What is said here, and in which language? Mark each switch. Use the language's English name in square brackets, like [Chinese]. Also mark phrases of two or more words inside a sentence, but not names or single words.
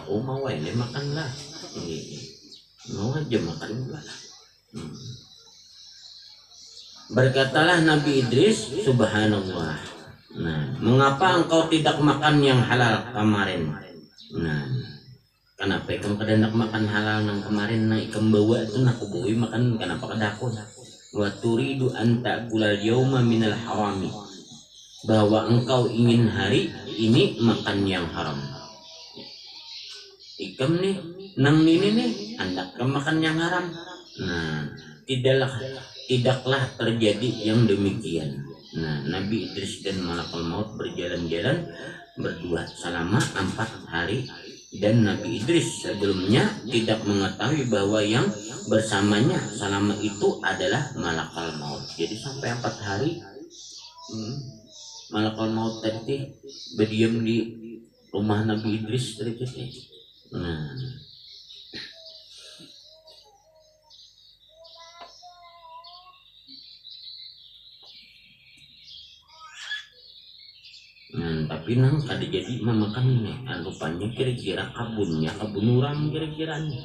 [Indonesian] Oh, mau ini makanlah, mau aja makan buah. Berkatalah Nabi Idris, subhanallah. Nah, mengapa engkau tidak makan yang halal kemarin? [Banjar] Nah, kenapa kamu kada nak makan halal nang kemarin? Nah, ikam bawa itu nak kubui makan kenapa kada aku? [Arabic] وتريد أن تأكل اليوم من الحرام. [Indonesian] Bahwa engkau ingin hari ini makan yang haram. [Banjar] Ikam nih, nang ini nih, hendak makan yang haram. [Indonesian] Nah, tidaklah terjadi yang demikian. Nah, Nabi Idris dan [Arabic] ملك الموت [Indonesian] berjalan-jalan berdua selama 4 hari, dan Nabi Idris sebelumnya tidak mengetahui bahwa yang bersamanya selama itu adalah [Arabic] ملك الموت. [Indonesian] Jadi sampai 4 hari [Arabic] ملك الموت [Indonesian] tadi berdiam di rumah Nabi Idris tadi. [Banjar] Tapi nang kada jadi memakan ini, rupanya kira-kira kebun orang kira-kira nih.